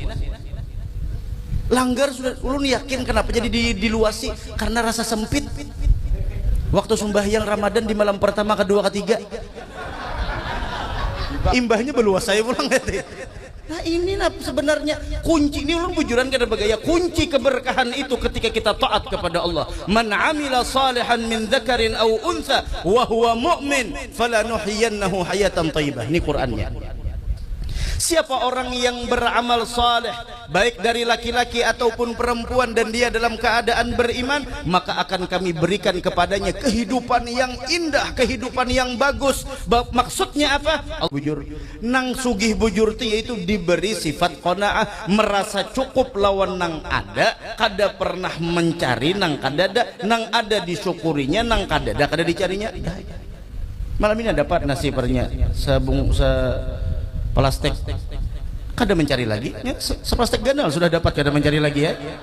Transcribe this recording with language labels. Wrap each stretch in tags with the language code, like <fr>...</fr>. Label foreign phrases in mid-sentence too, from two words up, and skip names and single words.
<bjn>Langgar sudah ulun yakin kenapa jadi diluasi karena rasa sempit. Waktu sembahyang Ramadan di malam pertama, kedua, ketiga. Imbahnya beluas saya pulang ya. Nah ini nah sebenarnya kunci ini ulun bujuran kada bagaya kunci keberkahan itu ketika kita taat kepada Allah.</bjn> <ar>من عمل صالحا من ذكر أو أنثى وهو مؤمن فلنحيينه حياة طيبة.</ar> <bjn>Ini Qur'annya.</bjn> <id>Siapa orang yang beramal saleh baik dari laki-laki ataupun perempuan dan dia dalam keadaan beriman, maka akan kami berikan kepadanya kehidupan yang indah, kehidupan yang bagus. Maksudnya apa?</id> <bjn>Bujur nang sugih bujur ti yaitu diberi sifat qanaah, merasa cukup lawan nang ada, kada pernah mencari nang kadada, nang ada disyukurinya, nang kadada kada dicarinya. Malam ini dapat nasi pernya plastik kada mencari lagi ya, seplastik ganal sudah dapat kada mencari lagi ya</bjn>